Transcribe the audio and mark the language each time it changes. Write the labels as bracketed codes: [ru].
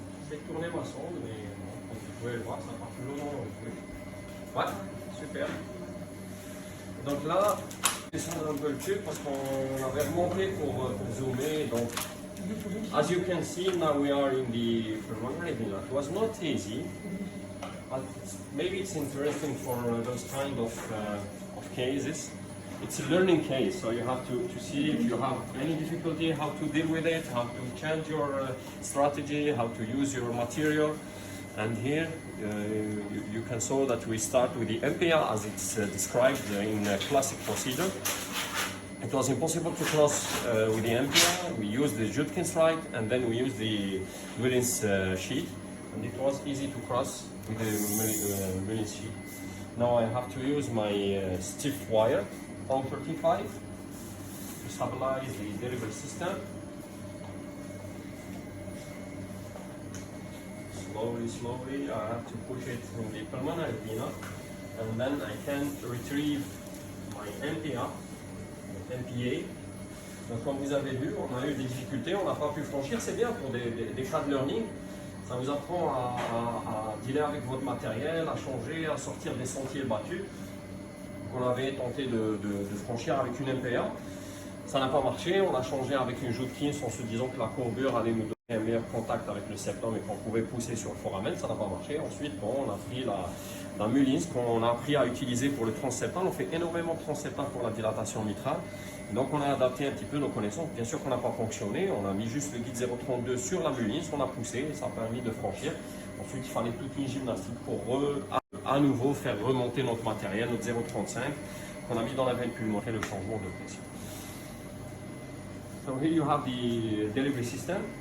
[fr] J'ai tourné ma sonde, mais bon, comme vous pouvez le voir, ça part plus longtemps dans le truc. Ouais, super. Donc là, descendre un peu le tube parce qu'on avait remonté pour zoomer. Donc, [en] as you can see, now we are in the pulmonary vena. It was not easy, but maybe it's interesting for those kind of cases. It's a learning case, so you have to see if you have any difficulty, how to deal with it, how to change your strategy, how to use your material. And here you can saw that we start with the MPA as it's described in a classic procedure. It was impossible to cross with the MPA. We used the Judkins right, and then we used the Mullins sheet, and it was easy to cross with the Mullins sheet. Now I have to use my stiff wire, on 35, to stabilize the delivery system. Slowly, I have to push it in the pulmonary vena, and then I can retrieve my MPA. [fr] Donc comme vous avez vu, on a eu des difficultés, on n'a pas pu franchir. C'est bien pour des cas de learning. Ça vous apprend à dealer avec votre matériel, à changer, à sortir des sentiers battus qu'on avait tenté de franchir avec une MPA. Ça n'a pas marché, on a changé avec une Judkins en se disant que la courbure allait nous donner un meilleur contact avec le septum et qu'on pouvait pousser sur le foramen. Ça n'a pas marché. Ensuite, bon, on a pris la Mullins qu'on a appris à utiliser pour le transseptal. On fait énormément de transseptal pour la dilatation mitrale. Donc on a adapté un petit peu nos connaissances. Bien sûr qu'on n'a pas fonctionné. On a mis juste le guide 032 sur la Mullins. On a poussé et ça a permis de franchir. Ensuite, il fallait toute une gymnastique pour à nouveau faire remonter notre matériel, notre 035 qu'on a mis dans la veine pulmonaire, le changement de pression. [en] So here you have the delivery system.